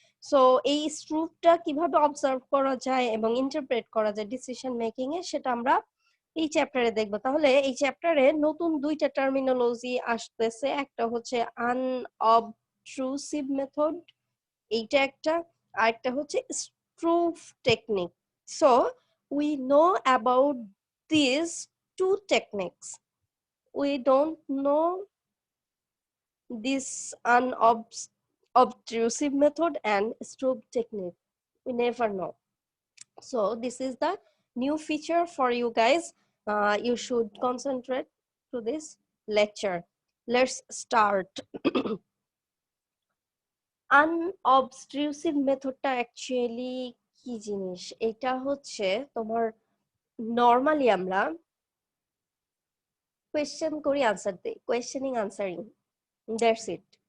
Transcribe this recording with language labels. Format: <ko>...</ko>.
<bn>So এই স্ট্রুবটা কিভাবে observe করা যায় এবং ইন্টারপ্রেট করা যায় ডিসিশন মেকিং এ, সেটা আমরা এই চ্যাপ্টারে দেখবো। তাহলে এই চ্যাপ্টারে নতুন দুইটা টার্মিনোলজি আসতেছে, একটা হচ্ছে আনঅবট্রুসিভ মেথড, এইটা একটা, আর একটা হচ্ছে স্ট্রুব technique.</bn> <en>So we know about this two techniques, we don't know this unobtrusive method and strobe technique. We never know. So this is the new feature for you guys. You should concentrate to this lecture. Let's start.</en> <bn>Unobtrusive মেথডটা actually কি জিনিস? এটা হচ্ছে তোমার normally আমরা question করি, answer দেই, questioning answering,</bn> <en>That's it.</en>